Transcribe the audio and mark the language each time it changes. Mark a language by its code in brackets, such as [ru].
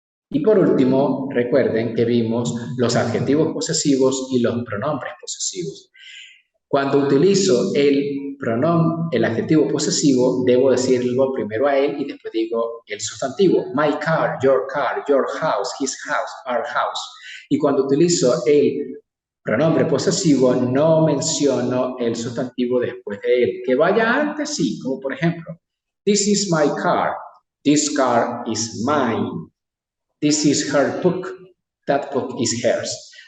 [es] Y por último, recuerden que vimos los adjetivos posesivos y los pronombres posesivos. Cuando utilizo el adjetivo posesivo, debo decirlo primero a él y después digo el sustantivo. [en] My car, your house, his house, our house. [es] Y cuando utilizo el pronombre posesivo, no menciono el sustantivo después de él. Que vaya antes, sí, como por ejemplo, [en] this is my car, this car is mine, this is her book, that book is hers.